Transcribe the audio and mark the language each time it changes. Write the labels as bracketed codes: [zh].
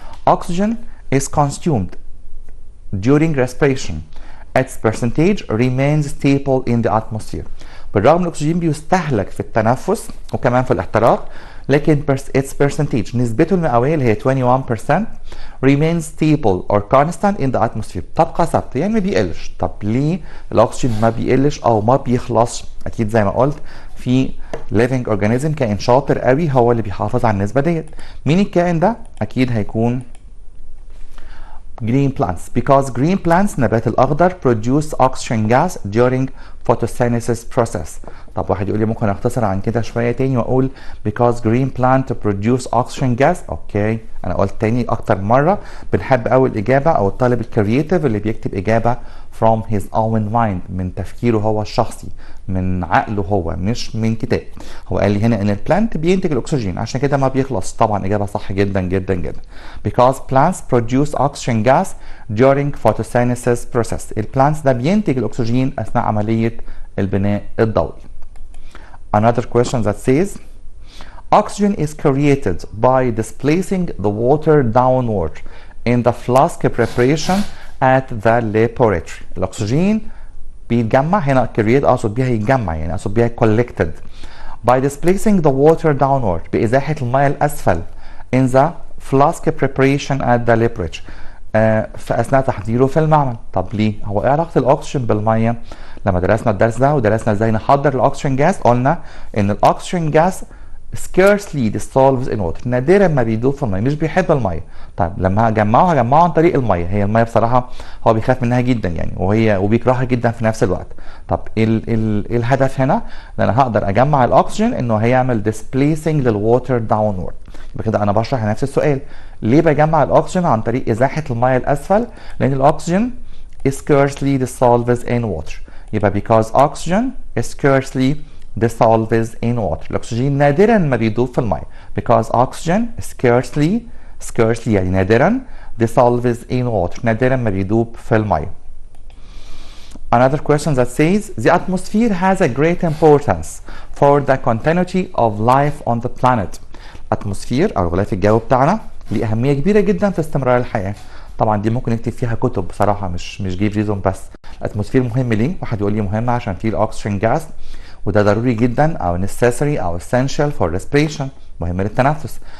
[en] Oxygen is consumed during respiration. Its percentage remains stable in the atmosphere. [ar] بالرغم الأكسجين بيستهلك في التنفس وكمان في الاحتراق، لكن its percentage نسبته المئوية اللي هي 21% [en] remains stable or constant in the atmosphere. [ar] تبقى ثابتة يعني ما بيقلش. طب ليه الأكسجين ما بيقلش أو ما بيخلصش؟ أكيد زي ما قلت في living organism كائن شاطر قوي هو اللي بيحافظ على النسبة ديت. مين الكائن ده؟ أكيد هيكون [en] green plants because green plants نبات الأخضر produce oxygen gas during photosynthesis process. [ar] طب واحد يقول لي ممكن اختصر عن كده شوية تاني واقول [en] because green plant produce oxygen gas. [ar] اوكي انا قلت تاني اكتر مرة بنحب قوي الإجابة او الطالب الكرييتيف اللي بيكتب إجابة [en] from his own mind [ar] من تفكيره هو الشخصي من عقله هو مش من كتاب. هو قال لي هنا ان البلانت بينتج الاكسجين عشان كده ما بيخلص. طبعا اجابه صح جدا جدا جدا [en] because plants produce oxygen gas during photosynthesis process. [ar] البلانتس ده بينتج الاكسجين اثناء عمليه البناء الضوئي. [en] Another question that says oxygen is created by displacing the water downward in the flask preparation at the laboratory. [ar] الاكسجين بيتجمع هنا create اقصد بيها يتجمع يعني اقصد بيها [en] collected by displacing the water downward [ar] بإزاحة الماء الأسفل [en] in the flask preparation at the laboratory [ar] في أثناء تحضيره في المعمل. طب ليه؟ هو إيه علاقة الأكسجين بالمية؟ لما درسنا الدرس ده ودرسنا إزاي نحضر الأكسجين جاز قلنا إن الأكسجين جاز [en] scarcely dissolves in water [ar] نادرا ما بيدوب في الميه مش بيحب الميه. طيب لما هجمعه عن طريق الميه. هي الميه بصراحه هو بيخاف منها جدا يعني وبيكرهها جدا في نفس الوقت. طب ايه الهدف هنا؟ ان انا هقدر اجمع الاكسجين انه هيعمل displacing للووتر downward. يبقى كده انا بشرح نفس السؤال ليه بجمع الاكسجين عن طريق ازاحه الميه الاسفل؟ لان الاكسجين [en] scarcely dissolves in water. يبقى because oxygen scarcely dissolves in water. [ar] الأكسجين نادرا ما بيدوب في الماء because oxygen scarcely يعني نادرا dissolves in water نادرا ما بيدوب في الماء. [en] Another question that says the atmosphere has a great importance for the continuity of life on the planet. [ar] الاتموسفير او غلاف الجو بتاعنا ليه أهمية كبيرة جدا في استمرار الحياة. طبعا دي ممكن نكتب فيها كتب بصراحة مش جيف ريزون بس. الاتموسفير مهم ليه؟ واحد يقول لي مهم عشان فيه الأكسجين جاز وده ضروري جدا او necessary او essential for respiration مهم للتنفس.